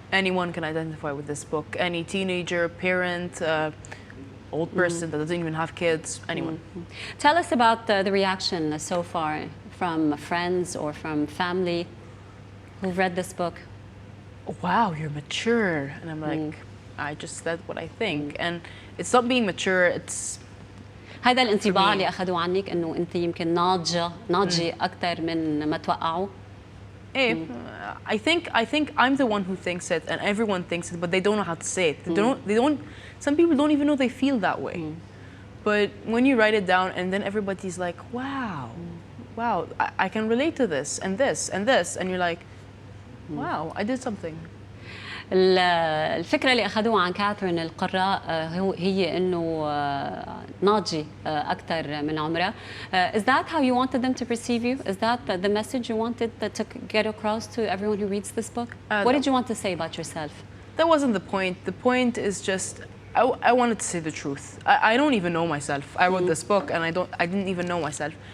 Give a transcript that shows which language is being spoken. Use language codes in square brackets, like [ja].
[en] Anyone can identify with this book. Any teenager, parent, old person that doesn't even have kids, anyone. Tell us about the reaction so far from friends or from family who've read this book? Wow, you're mature. And I'm like, I just said what I think. And it's not being mature, it's [ar] هذا الانطباع اللي أخذوه عنك إنه أنت يمكن ناضجة أكثر من ما توقعوا. [en] Hey, I think I'm the one who thinks it, and everyone thinks it, but they don't know how to say it. They don't. Some people don't even know they feel that way. But when you write it down, and then everybody's like, "Wow, wow, I can relate to this and this and this," and you're like, "Wow, I did something." [ar] الفكرة اللي أخذوها عن كاثرين القراء هي إنه ناضجة أكثر من عمرها. [en] Is that how you wanted them to perceive you? Is that the message you wanted to get across to everyone who reads this book? What did you want to say about yourself? That wasn't the point. The point is just I wanted to say the truth. I don't even know myself. I wrote this book and I didn't even know myself.